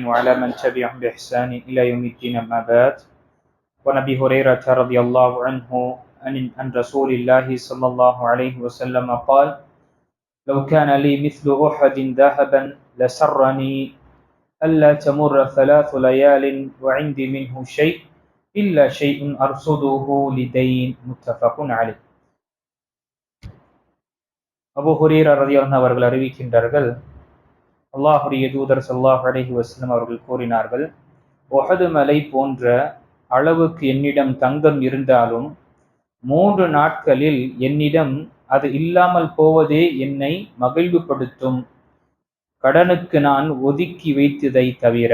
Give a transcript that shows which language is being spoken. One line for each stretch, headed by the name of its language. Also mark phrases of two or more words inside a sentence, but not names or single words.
Arabic: وعلى من تبعهم بإحسان إلى يوم الدين أما بعد ونبي هريرة رضي الله عنه عن رسول الله صلى الله عليه وسلم قال لو كان لي مثل أحد ذهبا لسرني ألا تمر 3 ليال وعندي منه شيء إلا شيء أرصده لدين متفق عليه.
Tamil: அபூ ஹுரைரா ரலியல்லாஹு அவர்கள் அறிவிக்கின்றார்கள், அல்லாஹ்வுடைய தூதர்
Arabic: صلى الله عليه وسلم
Tamil: அவர்கள் கூறினார்கள், உஹது மலை போன்ற அளவுக்கு என்னிடம் தங்கம் இருந்தாலும் 3 நாட்களில் என்னிடம் அது இல்லாமல் போவதே என்னை மகிழ்வுபடுத்தும், கடனுக்கு நான் ஒதுக்கி வைத்ததை தவிர.